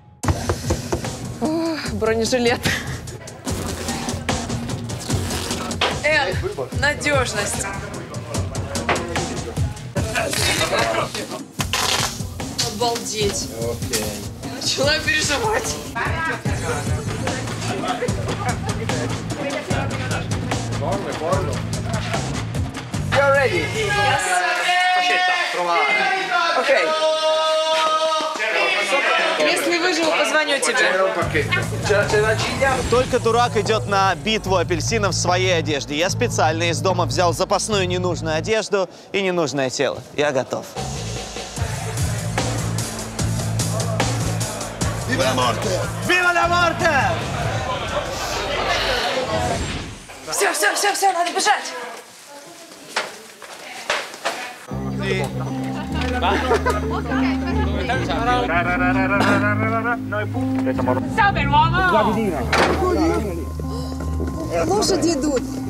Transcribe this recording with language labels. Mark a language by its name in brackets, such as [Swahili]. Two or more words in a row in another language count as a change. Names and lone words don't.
[Russian] Бронежилет. Надежность. Обалдеть. Начала переживать. [English] You're ready? Okay. [Russian] Если выживу, позвоню тебе. Только дурак идет на битву апельсинов в своей одежде. Я специально из дома взял запасную ненужную одежду и ненужное тело. Я готов. [Italian] Viva la morte! Viva la morte! [Russian] Все, надо бежать. Лошади идут.